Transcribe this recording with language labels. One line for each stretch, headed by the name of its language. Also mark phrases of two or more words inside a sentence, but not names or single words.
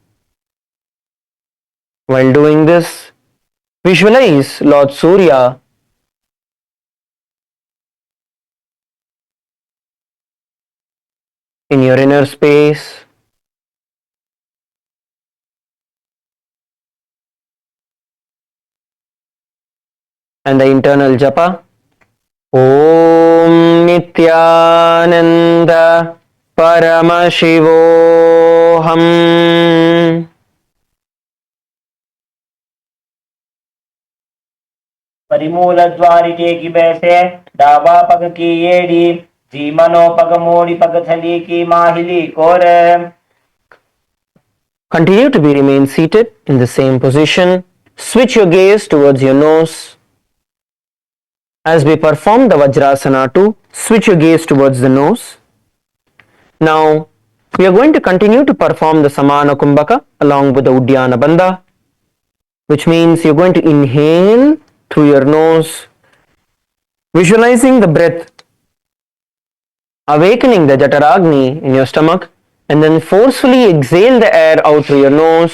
English: While doing this, visualize Lord Surya in your inner space. And the internal japa.
Sanskrit: ओम् नित्यानन्द परमशिवोहम्.
Rajasthani: परिमूल द्वारिके की बैसे डाबा पग की येड़ी जी मनो पग मोड़ी पग थली की माहिली कोर.
English: Continue to remain seated in the same position. Switch your gaze towards your nose. As we perform the Vajrasana 2, switch your gaze towards the nose. Now, we are going to continue to perform the Samana Kumbhaka along with the Uddiyana Bandha, which means you're going to inhale through your nose, visualizing the breath awakening the Jataragni in your stomach, and then forcefully exhale the air out through your nose.